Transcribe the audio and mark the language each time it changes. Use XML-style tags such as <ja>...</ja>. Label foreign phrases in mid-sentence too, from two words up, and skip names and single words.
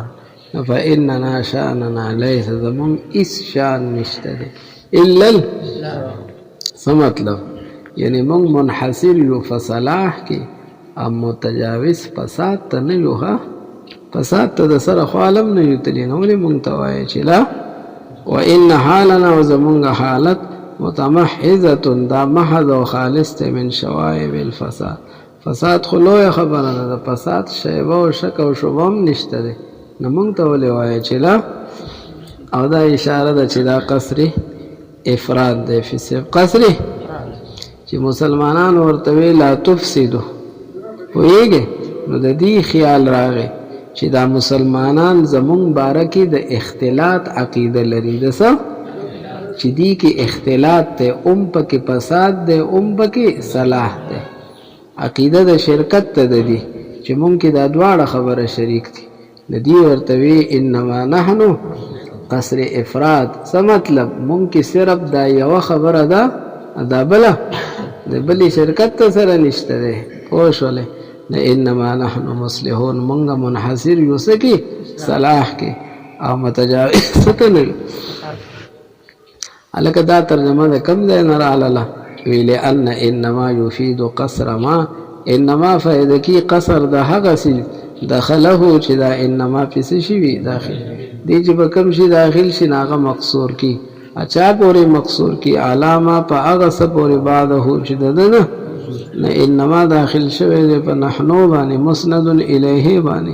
<ps>نو</ps> <ar>فإننا شاننا لیس،</ar> <ps>زمونږ هېڅ شان نشته دی، الا څه مطلب؟ یعنی مونږ منحصر یو په صلاح کې، او متجاوز فساد ته نه یو. ښه، فساد ته د سره خو عالم نه یو تللی، نو ولې مونږ ته وایې چې لا؟</ps> <ar>وإن حالنا،</ar> <ps>او زمونږ حالت متمحضة، دا محض او خالص ته</ps> <ar>من شوائب الفساد.</ar> <ps>فساد خو لویه خبره ده، د فساد شیبه او شک او شبه هم نشته دی، نو مونږ ته ولې وایې چې لا؟ او دا اشاره ده چې دا قصري افراد دی، فی قصري، چې مسلمانان ورته وی</ps> <ar>لا تفسدو.</ar> <ps>پوهېږئ، نو د دې خیال راغی چې دا مسلمانان زمونږ باره کې د اختلاط عقیده لري. د څه؟ چې دی کې اختلاط دی، پکې فساد دی، پکې صلاح دی. عقیده د شرکت ته د دي چې مونږ کې دا دواړه خبره شریک دي. د دې ورته وی</ps> <ar>انما نحن قصر افراد.</ar> <ps>څه مطلب؟ مونږ کې صرف دا یوه خبره ده، دا بله د بلې شرکت ته سره نشته دی. پوه شولې؟</ps> <ar>انما نحن مصلحون،</ar> <ps>مونږ منحصر یو څه کې؟ صلاح کې، او متجاوز څه نه یو. هلکه دا ترجمه د کوم ځای نه راغله؟ وی</ps> <ar>لأن انما یفید قصر ما،</ar> <ps>انما فایده کی قصر د هغه څه دخله چې دا انما پې څه شوي داخل دی، چې به کوم شي داخل شي هغه مقصور کی. اچا پورې مقصور کی؟ علامه په هغه څه پورې بعده چې د ده نه انما داخل شوی دی په نحنو باندې،</ps> <ar>مسند الیه</ar> <ps>باندې.</ps>